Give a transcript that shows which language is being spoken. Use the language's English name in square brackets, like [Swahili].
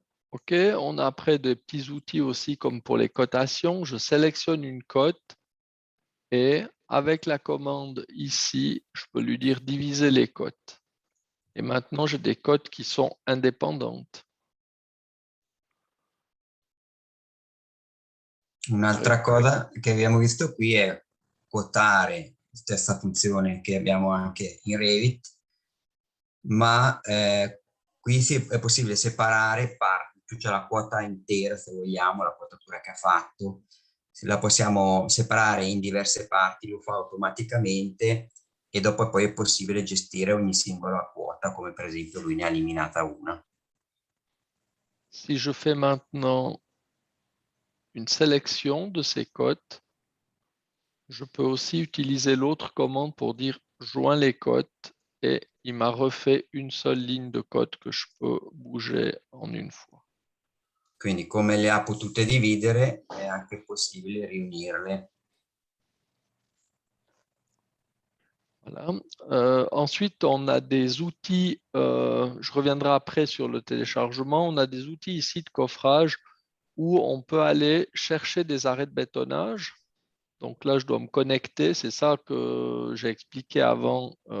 [French] OK, on a après des petits outils aussi comme pour les cotations. Je sélectionne une cote et avec la commande ici, je peux lui dire diviser les cotes. Et maintenant, j'ai des cotes qui sont indépendantes. [Italian] Un'altra cosa che abbiamo visto qui è quotare, stessa funzione che abbiamo anche in Revit, ma qui è possibile separare parti, qui c'è la quota intera se vogliamo, la quotatura che ha fatto, la possiamo separare in diverse parti, lo fa automaticamente e dopo poi è possibile gestire ogni singola quota, come per esempio lui ne ha eliminata una. [French] Si je fais maintenant une sélection de ces cotes, je peux aussi utiliser l'autre commande pour dire joins les cotes et il m'a refait une seule ligne de code que je peux bouger en une fois. [Italian] Quindi come le ha potute dividere è anche possibile riunirle. [French] Voilà. Ensuite, on a des outils, je reviendrai après sur le téléchargement, on a des outils ici de coffrage où on peut aller chercher des arrêts de bétonnage. Donc là, je dois me connecter, c'est ça que j'ai expliqué avant.